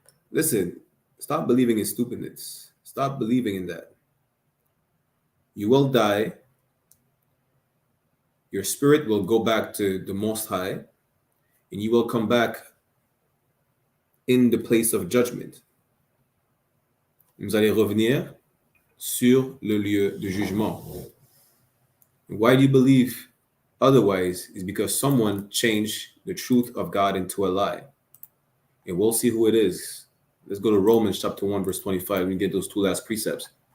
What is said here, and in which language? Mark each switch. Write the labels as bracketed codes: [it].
[en] Listen, stop believing in stupidness. Stop believing in that. You will die. Your spirit will go back to the Most High, and you will come back in the place of judgment. [fr] Vous allez revenir sur le lieu de jugement. [en] Why do you believe otherwise? Is because someone changed the truth of God into a lie. And we'll see who it is. Let's go to Romans chapter 1, verse 25, and get those two last precepts.